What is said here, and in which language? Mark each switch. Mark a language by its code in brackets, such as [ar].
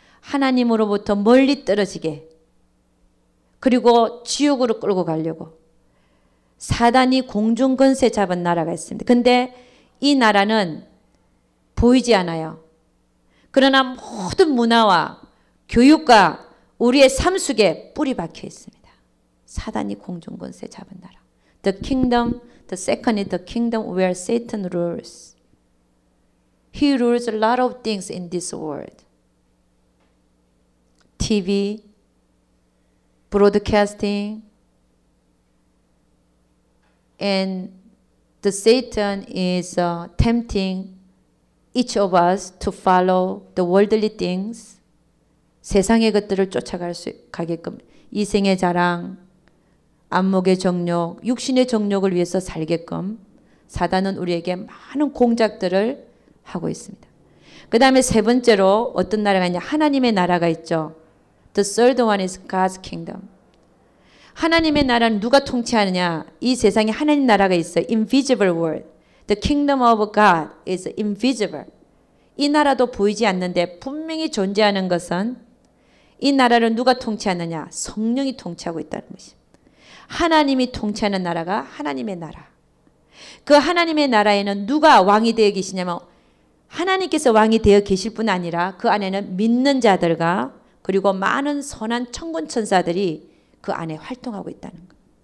[ko] 하나님으로부터 멀리 떨어지게 그리고 지옥으로 끌고 가려고 사단이 공중 권세 잡은 나라가 있습니다. 근데 이 나라는 보이지 않아요. 그러나 모든 문화와 교육과 우리의 삶 속에 뿌리 박혀 있습니다. 사단이 공중 권세 잡은 나라. [en] The kingdom, the second is the kingdom where Satan rules. He rules a lot of things in this world. TV, broadcasting, and the Satan is tempting each of us to follow the worldly things. [ko] 세상의 것들을 쫓아가게끔 이생의 자랑, 안목의 정욕, 육신의 정욕을 위해서 살게끔 사단은 우리에게 많은 공작들을 하고 있습니다. 그 다음에 세 번째로 어떤 나라가 있냐? 하나님의 나라가 있죠. [en] The third one is God's kingdom. [ko] 하나님의 나라는 누가 통치하느냐? 이 세상에 하나님 나라가 있어요. [en] Invisible world. The kingdom of God is invisible. [ko] 이 나라도 보이지 않는데 분명히 존재하는 것은 이 나라를 누가 통치하느냐? 성령이 통치하고 있다는 것입니다. 하나님이 통치하는 나라가 하나님의 나라. 그 하나님의 나라에는 누가 왕이 되어 계시냐면 하나님께서 왕이 되어 계실 뿐 아니라 그 안에는 믿는 자들과 그리고 많은 선한 천군 천사들이 그 안에 활동하고 있다는 것.